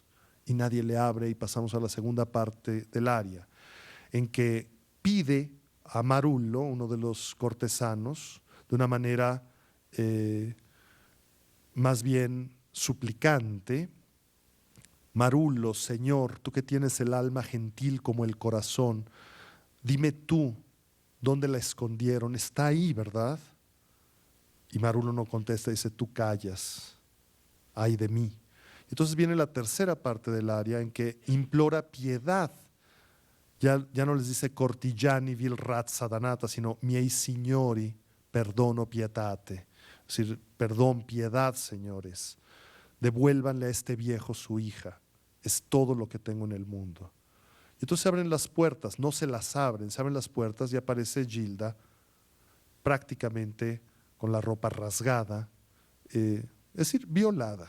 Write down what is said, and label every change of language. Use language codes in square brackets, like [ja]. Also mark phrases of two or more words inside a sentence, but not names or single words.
[es] Y nadie le abre y pasamos a la segunda parte del aria, en que pide a Marullo, uno de los cortesanos, de una manera más bien suplicante, Marullo, Señor, tú que tienes el alma gentil como el corazón, dime tú, ¿dónde la escondieron? Está ahí, ¿verdad? Y Marullo no contesta, dice, tú callas, ay de mí. Entonces viene la tercera parte del aria en que implora piedad. Ya no les dice [it] cortigiani vil razza danata, [es] sino [it] miei signori, perdono pietate. [es] Es decir, perdón, piedad, señores. Devuélvanle a este viejo su hija. Es todo lo que tengo en el mundo. Y entonces se abren las puertas, no se las abren, se abren las puertas y aparece Gilda prácticamente con la ropa rasgada, es decir, violada.